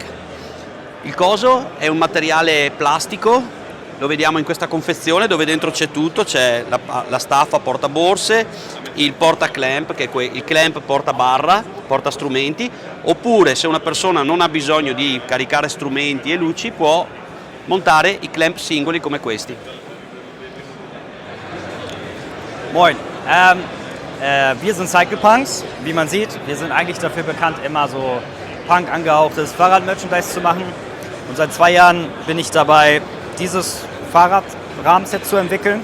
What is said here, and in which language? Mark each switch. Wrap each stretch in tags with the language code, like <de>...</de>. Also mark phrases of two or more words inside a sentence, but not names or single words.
<it>Il coso è un materiale plastico, lo vediamo in questa confezione dove dentro c'è tutto, c'è la staffa portaborse, il porta clamp, che è il clamp porta barra, porta strumenti, oppure se una persona non ha bisogno di caricare strumenti e luci può montare i clamp singoli come questi.</it> <de>Moin, wir sind Cyclepunks, wie man sieht. Wir sind eigentlich dafür bekannt, immer so Punk angehauchtes Fahrradmerchandise zu machen. Und seit 2 Jahren bin ich dabei, dieses Fahrradrahmenset zu entwickeln.</de>